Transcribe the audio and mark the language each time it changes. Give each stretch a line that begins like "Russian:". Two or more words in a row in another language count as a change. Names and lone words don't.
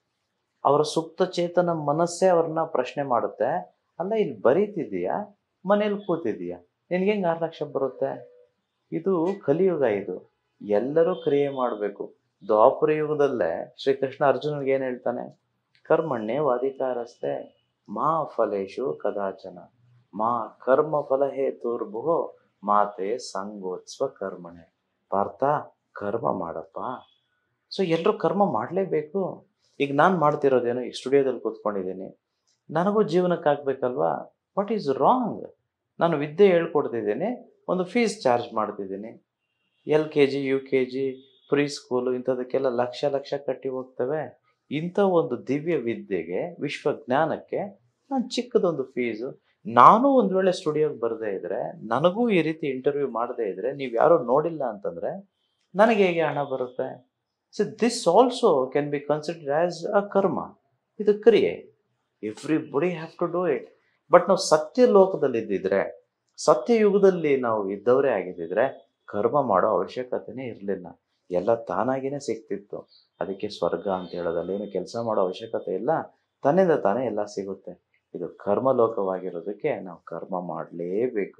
Kannada: ಅವರ ಸುಪ್ತ ಚೇತನ ಮನಸ್ಸೇ ಅವ್ರನ್ನ ಪ್ರಶ್ನೆ ಮಾಡುತ್ತೆ, ಅಲ್ಲ ಇಲ್ಲಿ ಬರೀತಿದೀಯಾ, ಮನೇಲಿ ಕೂತಿದೀಯಾ, ನಿನ್ಗೆ ಹೆಂಗೆ 6 ಲಕ್ಷ ಬರುತ್ತೆ? ಇದು ಕಲಿಯುಗ. ಇದು ಎಲ್ಲರೂ ಕ್ರಿಯೆ ಮಾಡಬೇಕು. ದ್ವಾಪರ ಯುಗದಲ್ಲೇ ಶ್ರೀಕೃಷ್ಣ ಅರ್ಜುನನಿಗೆ ಏನು ಹೇಳ್ತಾನೆ?
Sanskrit: ಕರ್ಮಣ್ಣೆ ವಾಧಿಕಾರಸ್ತೆ ಮಾ ಫಲೇಶು ಕದಾಚನ ಮಾ ಕರ್ಮ ಫಲ ಹೇತುರ್ಭುಹೋ ಮಾತೆ ಸಂಗೋತ್ಸ್ವ ಕರ್ಮಣೆ.
Kannada: ಪಾರ್ಥ, ಕರ್ಮ ಮಾಡಪ್ಪ. ಸೊ ಎಲ್ಲರೂ ಕರ್ಮ ಮಾಡಲೇಬೇಕು. ಈಗ ನಾನು ಮಾಡ್ತಿರೋದೇನು, ಈ ಸ್ಟುಡಿಯೋದಲ್ಲಿ ಕೂತ್ಕೊಂಡಿದ್ದೀನಿ, ನನಗೂ ಜೀವನಕ್ಕೆ ಆಗ್ಬೇಕಲ್ವಾ.
English: what is wrong?
Kannada: ನಾನು ವಿದ್ಯೆ ಹೇಳ್ಕೊಡ್ತಿದ್ದೀನಿ, ಒಂದು
English: fees charge
Kannada: ಮಾಡ್ತಿದ್ದೀನಿ. LKG UKG
English: pre school
Kannada: ಇಂಥದಕ್ಕೆಲ್ಲ ಲಕ್ಷ ಕಟ್ಟಿ ಹೋಗ್ತವೆ. ಇಂಥ ಒಂದು ದಿವ್ಯ ವಿದ್ಯೆಗೆ, ವಿಶ್ವಜ್ಞಾನಕ್ಕೆ ನಾನು ಚಿಕ್ಕದೊಂದು ಫೀಸು. ನಾನು ಒಂದು ವೇಳೆ ಸ್ಟುಡಿಯೋಗೆ ಬರದೇ ಇದ್ರೆ, ನನಗೂ ಈ ರೀತಿ ಇಂಟರ್ವ್ಯೂ ಮಾಡದೇ ಇದ್ರೆ, ನೀವು ಯಾರೋ ನೋಡಿಲ್ಲ ಅಂತಂದರೆ ನನಗೆ ಹೇಗೆ ಹಣ ಬರುತ್ತೆ?
English: so this also can be considered as a karma.
Kannada: ಇದು ಕ್ರಿಯೆ.
English: everybody have to do it.
Kannada: ಬಟ್ ನಾವು ಸತ್ಯ ಲೋಕದಲ್ಲಿ ಇದ್ದಿದ್ರೆ, ಸತ್ಯಯುಗದಲ್ಲಿ ನಾವು ಇದ್ದವರೇ ಆಗಿದ್ದಿದ್ರೆ ಕರ್ಮ ಮಾಡೋ ಅವಶ್ಯಕತೆನೇ ಇರಲಿಲ್ಲ. ಎಲ್ಲ ತಾನಾಗಿಯೇ ಸಿಗ್ತಿತ್ತು. ಅದಕ್ಕೆ ಸ್ವರ್ಗ ಅಂತ ಹೇಳೋದಲ್ಲಿ ಏನು ಕೆಲಸ ಮಾಡೋ ಅವಶ್ಯಕತೆ ಇಲ್ಲ, ತನ್ನಿಂದ ತಾನೇ ಎಲ್ಲ ಸಿಗುತ್ತೆ. ಇದು ಕರ್ಮಲೋಕವಾಗಿರೋದಕ್ಕೆ ನಾವು ಕರ್ಮ ಮಾಡಲೇಬೇಕು.